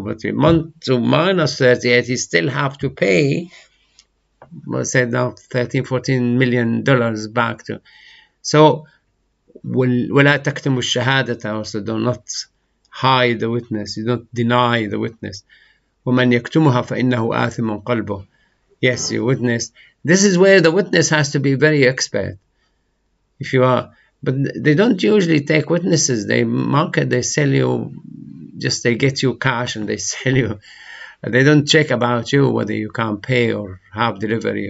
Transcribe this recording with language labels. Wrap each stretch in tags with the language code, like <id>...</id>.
<en>But you went to minus 38, you still have to pay, say now $13-14 million back to. So,</en> <ar>ولا تكتموا الشهادة,</ar> <en>also do not hide the witness, you don't deny the witness.</en> <ar>ومن يكتمها فإنه آثم قلبه.</ar> <en>Yes, you witness. This is where the witness has to be very expert. If you are, but they don't usually take witnesses. They market, they sell you, just they get you cash and they sell you. They don't check about you whether you can pay or have delivery.</en>